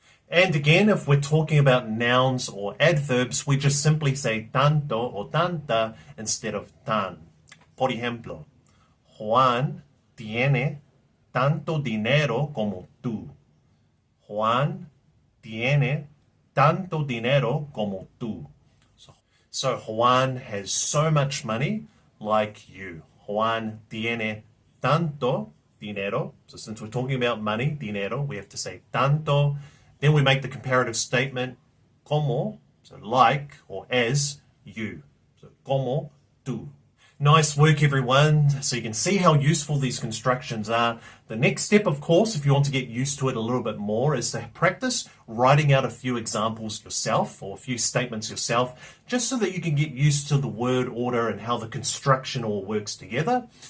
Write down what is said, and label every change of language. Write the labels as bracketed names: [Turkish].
[English] And again, if we're talking about nouns or adverbs, we just simply say tanto or tanta instead of tan. [Spanish] Por ejemplo, Juan tiene tanto dinero como tú. Juan tiene tanto dinero como tú. [English] So Juan has so much money like you. [Spanish] Juan tiene tanto dinero. [English] So since we're talking about money, dinero, we have to say tanto. Then we make the comparative statement como, so like or as you. So [Spanish] como tú. [English] Nice work, everyone. So you can see how useful these constructions are. The next step, of course, if you want to get used to it a little bit more, is to practice writing out a few examples yourself or a few statements yourself, just so that you can get used to the word order and how the construction all works together.